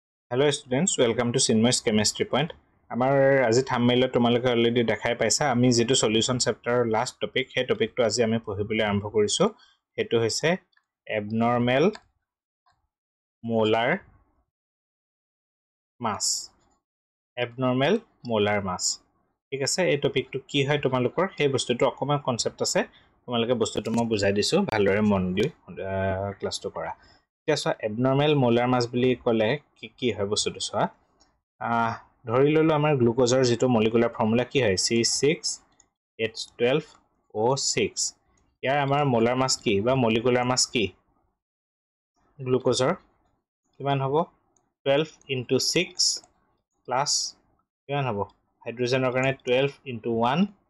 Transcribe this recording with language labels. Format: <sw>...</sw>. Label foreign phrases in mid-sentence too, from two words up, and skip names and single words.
<en>Hello students, welcome to Chinmoy's Chemistry Point.</en> <as>আমাৰ আজি থাম্বনেইলত তোমালোকে অলৰেডি দেখাই পাইছা আমি যেটো</as> <en>solution chapterৰ last topic</en> <as>হে টপিকটো আজি আমি পঢ়িবলৈ আৰম্ভ কৰিছো হেতু হৈছে</as> <en>abnormal molar mass</en> <as>ঠিক আছে এই টপিকটো কি হয় তোমালোকৰ সেই বস্তুটো অকমান কনসেপ্ট আছে তোমালোকে বস্তুটো মই বুজাই দিছো ভালদৰে মন দি ক্লাসটো কৰা এতিয়া</as> <en>so abnormal molar mass</en> <as>বুলি ক'লে কি হয় বস্তুটো সো ধৰি ললো আমাৰ গ্লুকোজৰ যেটো</as> <en>molecular formula</en> <as>কি হয় C6H12O6 ইয়াৰ আমাৰ</as> <en>molar mass</en> <as>কি বা</as> <en>molecular mass</en> <as>কি গ্লুকোজৰ কিমান হ'ব</as> <en>12 into 6 plus</en> <as>কিমান হ'ব হাইড্ৰোজেনৰ কাৰণে</as> <en>12 into 1</en>